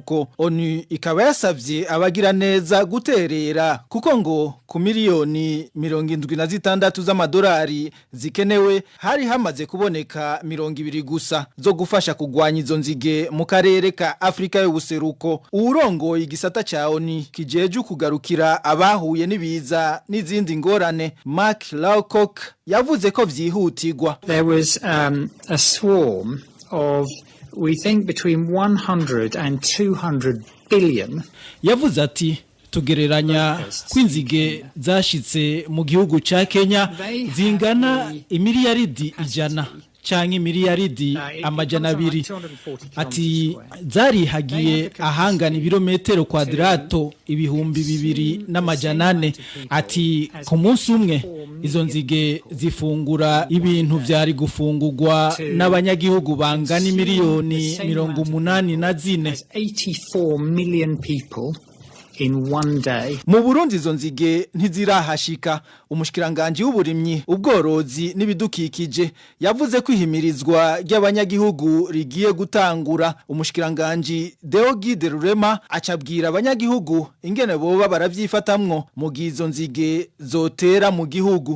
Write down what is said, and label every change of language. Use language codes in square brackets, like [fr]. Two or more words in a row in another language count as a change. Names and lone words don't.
[rn] ONU ikaba yasavye abagira neza guterera kuko ngo ku miliyoni 76 z'amadolari zikenewe hari hamaze kuboneka 200 gusa zo gufasha kugwanya izo nzige mu karere ka Afrika y'ubuseruko. Urongoye igisata ca ONU kijeje kugarukira abahuye n'ibiza n'izindi ngorane Mark Lowcock yavuze ko vyihutirwa. [en] There was a swarm of we think between 100 and 200 billion. [rn] Yavuze ati tugereranya kwinzige zashitse mu gihugu ca Kenya zingana imiliyaridi 100 canke imiliyaridi 200. Ati zarihagiye ahangana ibirometero kwadrato ibihumbi 2,400. Ati ku munsi umwe izo nzige zifungura ibintu vyari gufungurwa n'abanyagihugu bangana miliyoni 84. [en] 84 million people in one day. [rn] Mu Burundi izo nzige ntizirahashika. Umushikiranganje w'uburimyi ubworozi n'ibidukikije yavuze ko ihimirizwa ry'abanyagihugu rigiye gutangura. Umushikiranganje Deogide Rurema acabwira abanyagihugu ingene boba baravyifatamwo mu gizo nzige zotera mu gihugu.